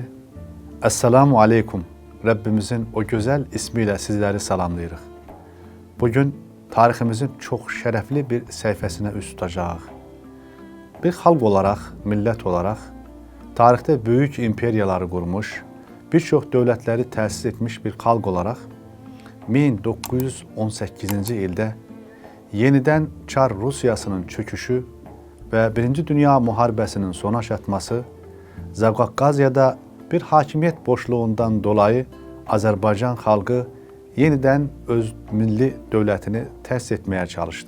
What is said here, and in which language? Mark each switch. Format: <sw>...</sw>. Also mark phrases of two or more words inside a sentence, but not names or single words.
<ar>Esselamu Aleyküm.</ar> <az>Rabbimizin o güzel ismiyle sizleri salamlayırıq.</az> <tr>Bugün tariximizin çok şerefli bir sayfasına üst tutacağıq.</tr> <az>Bir xalq olarak, millət olarak,</az> <tr>tarixte büyük imperiyaları kurmuş,</tr> <az>birçok dövlətləri təsis etmiş bir xalq olarak 1918-ci ildə yenidən Çar Rusiyasının çöküşü ve Birinci Dünya Müharibəsinin sona çatması, Zavqafqaziyada bir hakimiyyət boşluğundan dolayı Azərbaycan xalqı yenidən öz milli dövlətini təsis etməyə çalışdı.</az>